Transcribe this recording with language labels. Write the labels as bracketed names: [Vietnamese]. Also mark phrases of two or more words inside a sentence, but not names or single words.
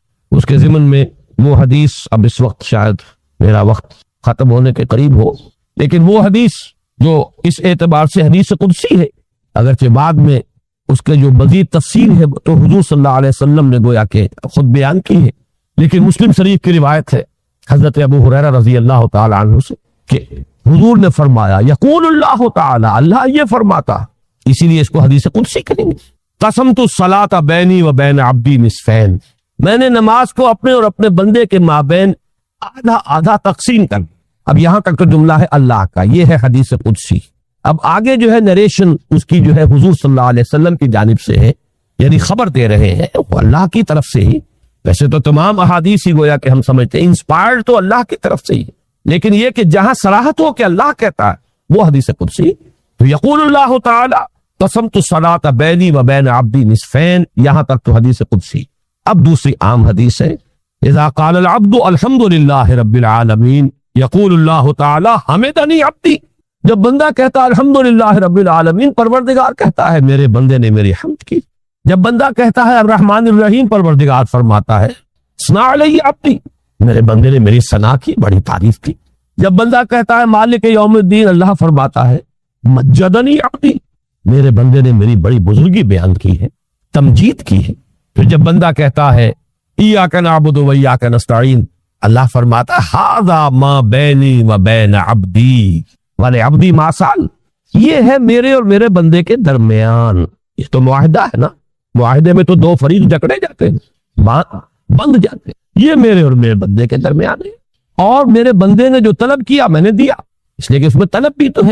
[Urdu] اس کے ضمن میں وہ حدیث، اب اس وقت شاید میرا وقت ختم ہونے کے قریب ہو، لیکن وہ حدیث جو اس اعتبار سے حدیث قدسی ہے، اگرچہ بعد میں اس کے جو مزید تفصیل ہے تو حضور صلی اللہ علیہ وسلم نے گویا کہ خود بیان کی ہے، لیکن مسلم شریف کی روایت ہے حضرت ابو ہریرہ رضی اللہ تعالی عنہ سے کہ حضور نے فرمایا، [Arabic] یقول اللہ تعالی، [Urdu] اللہ یہ فرماتا، اسی لیے اس کو حدیث قدسی کہیں گے. [Arabic] قسمت الصلاۃ بینی و بین عبدی نصفین، [Urdu] میں نے نماز کو اپنے اور اپنے بندے کے مابین آدھا آدھا تقسیم کر. اب یہاں تک تو جملہ ہے اللہ کا، یہ ہے حدیث قدسی. اب آگے جو ہے نریشن اس کی جو ہے حضور صلی اللہ علیہ وسلم کی جانب سے ہے، یعنی خبر دے رہے ہیں وہ اللہ کی طرف سے ہی. ویسے تو تمام احادیث ہی گویا کہ ہم سمجھتے ہیں انسپائرڈ تو اللہ کی طرف سے ہی، لیکن یہ کہ جہاں صراحت ہو کہ اللہ کہتا ہے وہ حدیث قدسی. [Arabic] تو یقول اللہ تعالی قسمت الصلاۃ بینی و بین عبدی نصفین، [Urdu] یہاں تک تو حدیث قدسی. اب دوسری عام حدیث ہے [Arabic] اذا قال العبد الحمد للہ رب العالمین یقول اللہ تعالی حمدنی عبدی. [Urdu] جب بندہ کہتا ہے [Arabic] الحمدللہ رب العالمین، [Urdu] پروردگار کہتا ہے میرے بندے نے میری حمد کی. جب بندہ کہتا ہے [Arabic] الرحمن الرحیم، [Urdu] پروردگار فرماتا ہے [Arabic] ثنا علی عبدی، [Urdu] میرے بندے نے میری ثنا کی، بڑی تعریف کی. جب بندہ کہتا ہے [Arabic] مالک یوم الدین، [Urdu] اللہ فرماتا ہے [Arabic] مجدنی عبدی، [Urdu] میرے بندے نے میری بڑی بزرگی بیان کی ہے، تمجید کی ہے. پھر جب بندہ کہتا ہے [Arabic] ایاک نعبد و ایاک نستعین، [Urdu] اللہ فرماتا ہے [Arabic] ھذا ما بینی و بین عبدی ولعبدی ما سأل، [Urdu] یہ ہے میرے اور میرے بندے کے درمیان. یہ تو معاہدہ ہے نا، معاہدے میں تو دو فریق جکڑے جاتے ہیں، بند جاتے ہیں. یہ میرے اور میرے بندے کے درمیان ہے، اور میرے بندے نے جو طلب کیا میں نے دیا، اس لیے کہ اس میں طلب بھی تو ہے.